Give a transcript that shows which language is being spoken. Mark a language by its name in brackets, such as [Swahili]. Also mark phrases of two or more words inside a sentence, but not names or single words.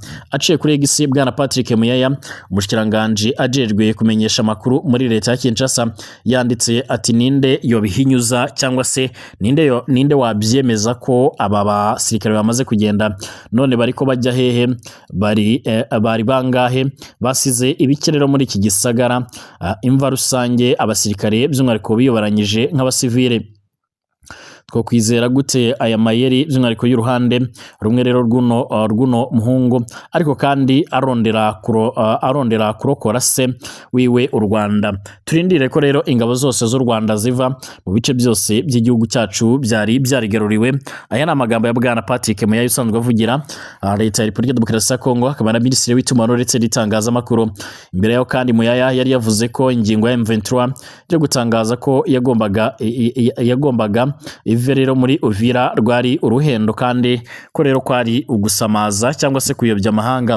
[Rundi] Aciye kuri X bwana Patrick Muyaya umushikiranganje ajejwe kumenyesha amakuru muri leta ya Kinshasa yanditse ati ninde yobihinyuza cyangwa se ninde wabyemeza ko aba basirikare bamaze kugenda none bariko bajya hehe, bari bangahe, basize ibikerero muri iki gisagara, imva rusange, abasirikare by'umwihariko biyobaranyije nk'abasivile. Two kwizera gute aya mayeri by'umwihariko y'uruhande rumwe rero rw'uno muhungu ariko kandi arondera kurokora se wiwe u Rwanda. Turindire ko rero ingabo zose z'u Rwanda ziva mu bice byose by'igihugu cyacu byari byarigaruriwe. Aya ni amagambo ya bwana Patrick Muyaya usanzwe avugira leta ya Repubulika Demokarasi ya Kongo akaba na minisitiri w'itumanaho ndetse n'itangazamakuru. Imbere yaho kandi Muyaya yari yavuze ko ingingo ya M23 yo gutangaza ko yagombaga rero muri Uvira rwari uruhendo kandi ko rero kwari ugusamaza cyangwa se kuyobya amahanga.